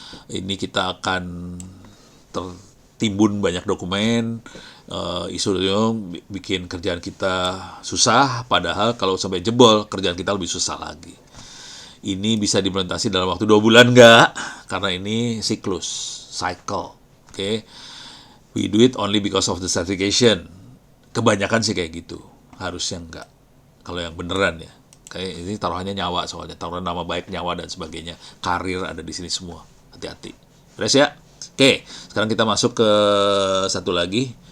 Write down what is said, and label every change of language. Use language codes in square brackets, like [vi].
[id] Ini kita akan tertimbun banyak dokumen, isu bikin kerjaan kita susah, padahal kalau sampai jebol kerjaan kita lebih susah lagi. Ini bisa diimplementasi dalam waktu 2 bulan nggak? Karena ini siklus, cycle. Oke. [en] We do it only because of the certification. [id] Kebanyakan sih kayak gitu. Harusnya enggak. Kalau yang beneran ya. Kayak ini taruhannya nyawa soalnya. Taruhan nama baik, nyawa dan sebagainya. Karir ada di sini semua. Hati-hati. Beres ya? Oke. Sekarang kita masuk ke satu lagi.